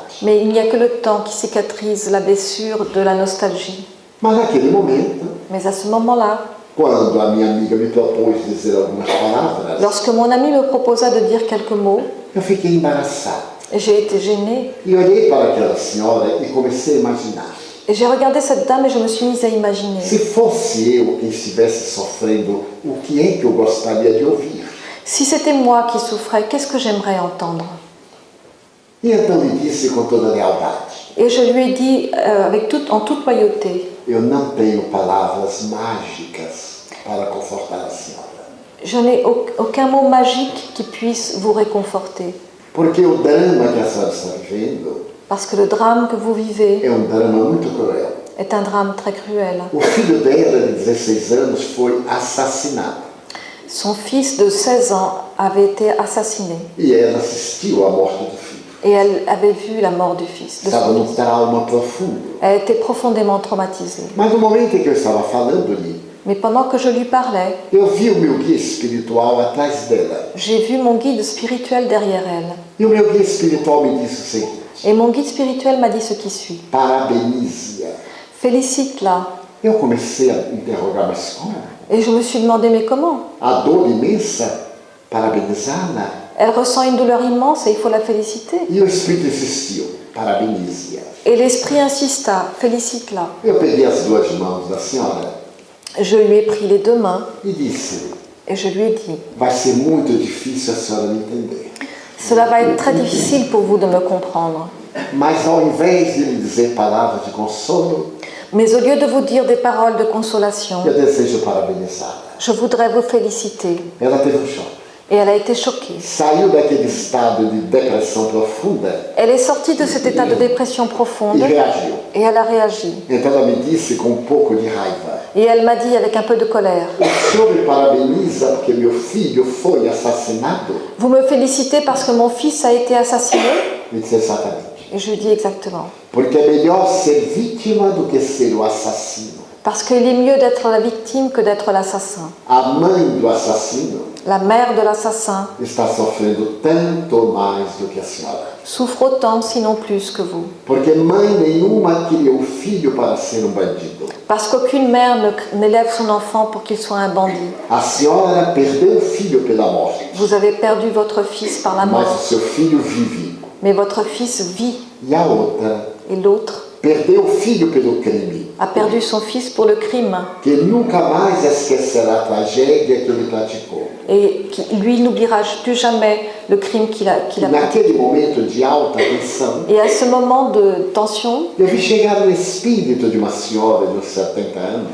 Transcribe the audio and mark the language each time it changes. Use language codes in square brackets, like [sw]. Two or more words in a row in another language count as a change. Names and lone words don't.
[fr] mais il n'y a que le temps qui cicatrise la blessure de la nostalgie. [pt] Mas naquele momento, [fr] Mais à ce moment-là, [pt] quando a minha amiga me propôs dizer algumas palavras, [fr] lorsque mon ami me proposa de dire quelques mots, [pt] eu fiquei embaraçado. [fr] j'ai été gênée. [pt] E olhei para aquela senhora e comecei a imaginar. [fr] Et j'ai regardé cette dame et je me suis mise à imaginer. [pt] Se fosse eu quem estivesse sofrendo, o que é que eu gostaria de ouvir? [fr] Si c'était moi qui souffrais, qu'est-ce que j'aimerais entendre? [pt] E então lhe disse com toda a lealdade: [fr] Et je lui ai dit en toute loyauté, [pt] eu não tenho palavras mágicas para confortar a senhora. [fr] je n'ai aucun mot magique qui puisse vous réconforter. [pt] Porque o drama que a senhora está vivendo [fr] Parce que le drame que vous vivez [pt] é drama muito cruel. [fr] est un drame très cruel. [pt] O filho dela, de 16 anos, foi assassinado. [fr] Son fils de 16 ans avait été assassiné E ela assistiu à morte do filho. et elle avait vu la mort du fils. De [pt] Estava [fr] son [pt] num [fr] fils. [pt] trauma profundo. [fr] Elle était profondément traumatisée. [pt] Mas no momento em que eu estava falando-lhe, [fr] Mais pendant que je lui parlais, [pt] eu vi o meu guia espiritual atrás dela. [fr] j'ai vu mon guide spirituel derrière elle. [pt] E o meu guia espiritual me disse o seguinte: [fr] Et mon guide spirituel m'a dit ce qui suit. [pt] parabenize-a. [fr] Félicite-la. [pt] Eu comecei a interrogar, mas como? [fr] Et je me suis demandé, mais comment? [pt] A dor imensa, parabenizá-la. [fr] Elle ressent une douleur immense et il faut la féliciter. [pt] E o Espírito insistiu: parabenize-a. [fr] Et l'esprit insista, félicite-la. [pt] Eu peguei as duas mãos da senhora [fr] Je lui ai pris les deux mains [pt] e disse: [fr] et je lui ai dit, [pt] vai ser muito difícil a senhora me entender. [fr] cela va être très difficile pour vous de me comprendre. [pt] Mas ao invés de lhe dizer palavras de consolo, [fr] Mais au lieu de vous dire des paroles de consolation, [pt] eu desejo parabenizá-la. [fr] je voudrais vous féliciter. [pt] Ela teve choque. [fr] Et elle a été choquée. [pt] Saiu daquele estado de depressão profunda [fr] Elle est sortie de cet état de dépression [pt] e [fr] profonde [pt] reagiu. [fr] et elle a réagi. [pt] Então ela me disse com um pouco de raiva: [fr] Et elle m'a dit avec un peu de colère, [pt] o senhor me parabeniza porque meu filho foi assassinado? [fr] vous me félicitez parce que mon fils a été assassiné? [pt] Me disse exatamente. [fr] Et je lui dis exactement. [pt] Porque é melhor ser vítima do que ser o assassino. [fr] Parce qu'il est mieux d'être la victime que d'être l'assassin. [pt] A mãe do assassino [fr] La mère de l'assassin [pt] está sofrendo tanto mais do que a senhora. [fr] souffre autant, sinon plus que vous. [pt] Porque mãe nenhuma cria o filho para ser um bandido. [fr] Parce qu'aucune mère n'élève son enfant pour qu'il soit un bandit. [pt] A senhora perdeu o filho pela morte, [fr] Vous avez perdu votre fils par la [pt] mas o [fr] mort, [pt] seu filho vive. [fr] mais votre fils vit. [pt] E a outra [fr] Et l'autre [pt] perdeu o filho pelo crime, [fr] a perdu son fils pour le crime. [pt] que nunca mais esquecerá a tragédia que ele praticou. [fr] Et qui, lui, n'oubliera plus jamais le crime qu'il a [pt] E [fr] pratiqué. [pt] naquele momento de alta tensão, [fr] Et à ce moment de tension, [pt] eu vi chegar o espírito de uma senhora de uns 70 anos